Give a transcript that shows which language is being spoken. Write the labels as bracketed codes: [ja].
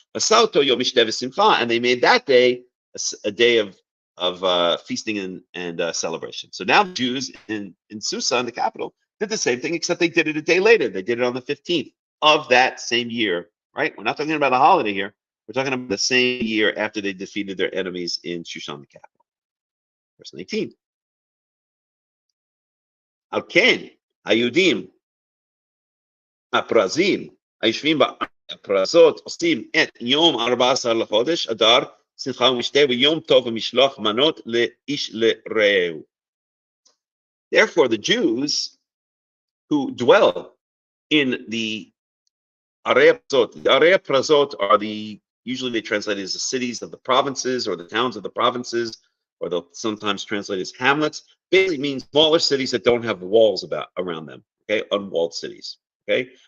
[en] And they made that day a day of feasting and celebration. So now the Jews in Susa, in the capital, did the same thing, except they did it a day later. They did it on the 15th of that same year, right? We're not talking about a holiday here. We're talking about the same year after they defeated their enemies in Shushan, the capital. Verse 19. [he] Al ken hayudim הפרזים היושבים בפרזות עושים את יום 14 לחודש אדר שמחה ומשתה ויום טוב ומשלוח מנות לאיש לרעהו. [en] Therefore, the Jews who dwell in the Arei Prazot are usually they translate as the cities of the provinces or the towns of the provinces, or they'll sometimes translate as hamlets. Basically means smaller cities that don't have walls around them, okay, unwalled cities, okay.